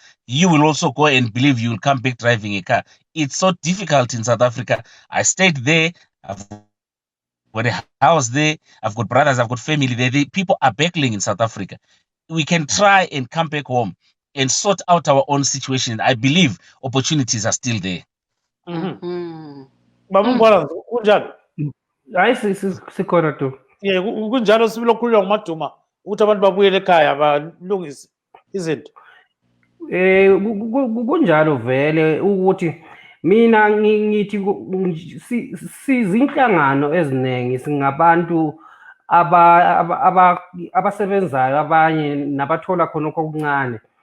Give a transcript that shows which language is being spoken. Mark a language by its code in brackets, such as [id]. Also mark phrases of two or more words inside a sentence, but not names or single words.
[en] You will also go and believe you will come back driving a car. It's so difficult in South Africa. I stayed there. I've got a house there. I've got brothers. I've got family there. The people are battling in South Africa. We can try and come back home and sort out our own situation. I believe opportunities are still there. [nd] Baba kunjani? Hayi sikhona tu. Yeah, kunjalo sibilo khulwa ngumaduma ukuthi abantu babuyele ekhaya balungise izinto. Kunjalo vele ukuthi mina ngithi sizinhlangano eziningi singabantu abasebenzayo abanye nabathola khona okuncane.